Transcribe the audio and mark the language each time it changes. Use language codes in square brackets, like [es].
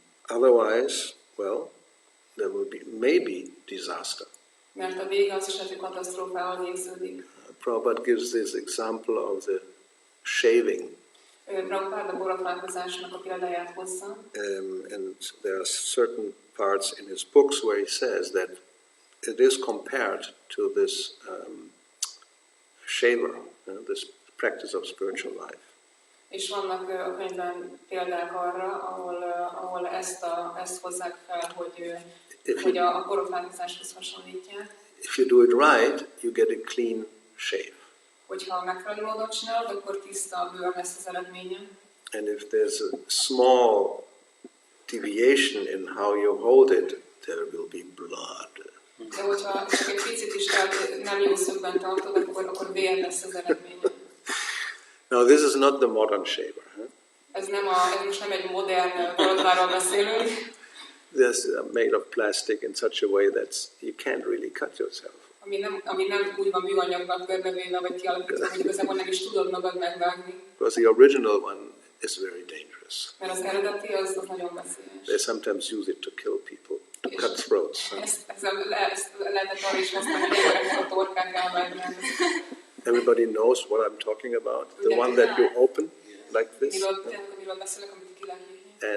[en] Otherwise, well, there will be maybe disaster. [hu] Mert a vége az esetleg katasztrófával végződik. [en] Prabhupada gives this example of the shaving. [hu] Prabhupada a borotválkozásnak a példáját hozza. [en] And there are certain parts in his books where he says that it is compared to this shaver, this practice of spiritual life. [hu] És vannak a könyvben példák arra, ahol ezt hozzák fel, hogy a borotválkozáshoz hasonlítják. [en] If you do it right, you get a clean shave. [hu] Hogyha megfelelő módon csinálod, akkor tiszta bőr lesz az eredménye. [en] And if there's a small deviation in how you hold it, there will be blood. [hu] De hogyha csak egy picit is nem jó szögben tartod, akkor vér lesz az eredménye. [en] Now this is not the modern shaver. Huh? [hu] Ez most nem egy modern borotváról beszélünk. [en] This is made of plastic in such a way that you can't really cut yourself. [hu] Ami nem úgy van műanyagban körbevéve, vagy kialakítva, hogy igazából nem is tudod magad megvágni. [en] Because the original one is very dangerous. [hu] Mert az eredeti az nagyon veszélyes. [en] They sometimes use it to kill people, to cut throats. [hu] Ezt lehetett arra is használni, hogy embereknek a torkák elvágják. [en] Everybody knows what I'm talking about. The one that you open like this. [hu] Miről beszélek, amit ki lehet nyitni.